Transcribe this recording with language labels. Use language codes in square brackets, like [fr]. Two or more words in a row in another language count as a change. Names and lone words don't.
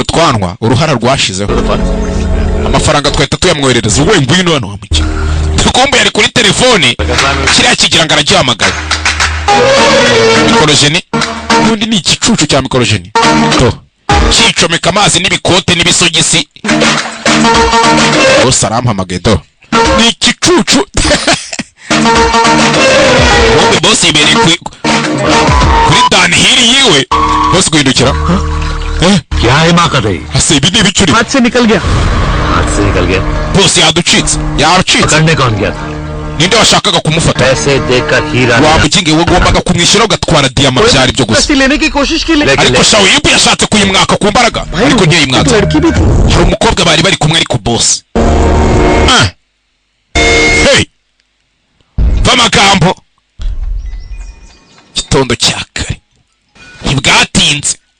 [rw] utwanwa uruhara rwashizeho amafaranga twahita tuyamwoherereza uwe ngwino hano wamuki tukumbe yari kuri telefone kiriya kigira ngo aragihamagara Mikorojeni ubundi ni igicucu cya Mikorojeni to cicomeka amazi n'ibikote n'ibisogisi bose arampamagaye do ni igicucu ubundi bosi yibereye kuri danhiri yiwe bosi guhindukira [hi] क्या है माँ कर रही [rw] ase ibi ni ibicuri [hi] हाथ से निकल गया [rw] bosi yaducitse [hi] करने कौन गया था [rw] ninde washakaga kumufata [hi] पैसे देकर हीरा [rw] wamukinge wagombaga kumwishyura ugatwara diyama byari byo gusa [hi] लेने की कोशिश की [rw] ariko shawibu yashatse kuyimwaka ku mbaraga ariko ntiyayimwaka hari umukobwa bari bari kumwe ariko bosi hey vamagambo gitondo cya kare ntibwatinze